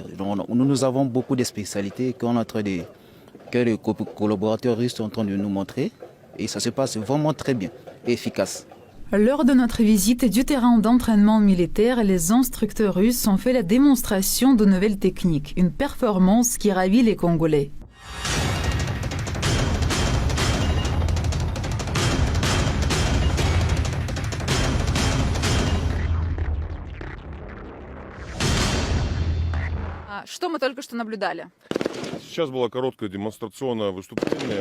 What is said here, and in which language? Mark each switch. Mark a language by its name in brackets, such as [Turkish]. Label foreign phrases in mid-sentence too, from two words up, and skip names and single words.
[French] Donc, nous avons beaucoup de spécialités que les collaborateurs russes sont en train de nous montrer. Et ça se passe vraiment très bien et efficace. Lors de notre visite du terrain d'entraînement militaire, les instructeurs russes ont fait la démonstration de nouvelles techniques, une performance qui ravit les Congolais. [Russian] Что мы только что наблюдали? Сейчас было короткое демонстрационное выступление.